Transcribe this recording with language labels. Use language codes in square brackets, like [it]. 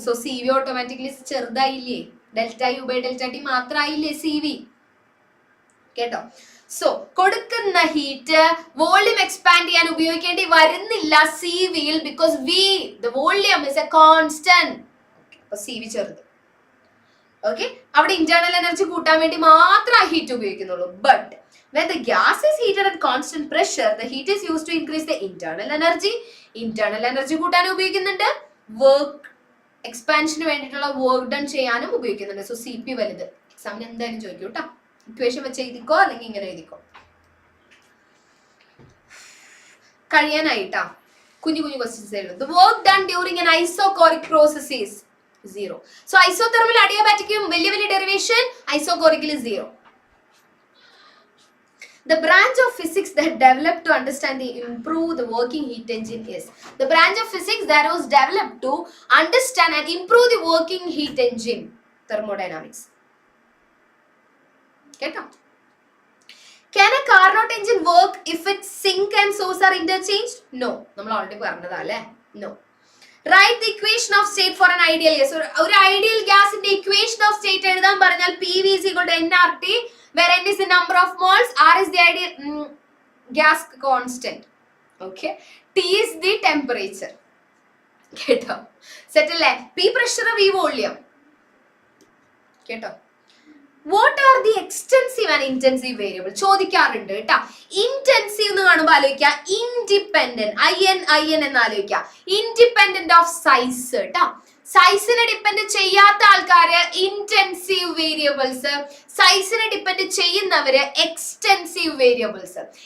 [ml] So C V automatically ചെറുതായില്ലേ, delta U by delta T മാത്രമായില്ലേ C V കേട്ടോ. So കൊടുക്കുന്ന heat volume expand ചെയ്യാൻ ഉപയോഗിക്കേണ്ടി വരുന്നില്ല സി വിയിൽ, [en] Because V the volume is a constant. [ml] അപ്പൊ C V ചെറുത്. Okay, അവിടെ ഇന്റേണൽ എനർജി കൂട്ടാൻ വേണ്ടി മാത്രം ആ ഹീറ്റ് ഉപയോഗിക്കുന്നുള്ളൂ. [en] But when the gas is heated at constant pressure, the heat is used to increase the internal energy. [ml] Internal energy കൂട്ടാൻ ഉപയോഗിക്കുന്നുണ്ട്, വർക്ക് എക്സ്പാൻഷന് വേണ്ടിയിട്ടുള്ള വർക്ക് ഡൺ ചെയ്യാനും ഉപയോഗിക്കുന്നുണ്ട്. സോ സി പി വലുത്. എക്സാമിന് എന്തായാലും ചോദിക്കും കേട്ടോ. ഇക്വേഷൻ വെച്ച് എഴുതിക്കോ, അല്ലെങ്കിൽ ഇങ്ങനെ എഴുതിക്കോ. കഴിയാനായിട്ടാ കുഞ്ഞു കുഞ്ഞു ക്വസ്റ്റ്യൻസ് എഴുതും. [en] The work done during an isochoric process is 0. [ml] So isothermal adiabatic വലിയ വലിയ derivation, ഐസോകോറിക്കിൽ 0. [en] The branch of physics that developed to understand and improve the working heat engine is the branch of physics that was developed to understand and improve the working heat engine, thermodynamics. കേട്ടോ. Can a Carnot engine work if its sink and source are interchanged? No. [ml] നമ്മൾ already പറഞ്ഞതാ അല്ലേ? [en] No. Write the equation of state for an ideal gas. [ml] ഒരു ideal ഗ്യാസിന്റെ equation of state എഴുതാൻ പറഞ്ഞാൽ [en] PV is equal to nRT, where n is the number of moles, R is the ideal gas constant, okay, T is the temperature. [ml] കേട്ടോ, set അല്ലേ? P pressure, V volume. കേട്ടോ. [en] What are the extensive and intensive variable? [ml] ചോദിക്കാറുണ്ട് കേട്ടോ. Intensive എന്ന് കാണുമ്പോൾ ആലോചിക്കുക, independent, IN എന്ന് ആലോചിക്കുക, ഇൻഡിപെൻഡന്റ് ഓഫ് സൈസ് കേട്ടോ. സൈസിനെ ഡിപ്പെൻഡ് ചെയ്യാത്ത ആൾക്കാര് ഇന്റൻസീവ് വേരിയബിൾസ്, സൈസിനെ ഡിപ്പെൻഡ് ചെയ്യുന്നവര് എക്സ്റ്റെൻസീവ് വേരിയബിൾസ്.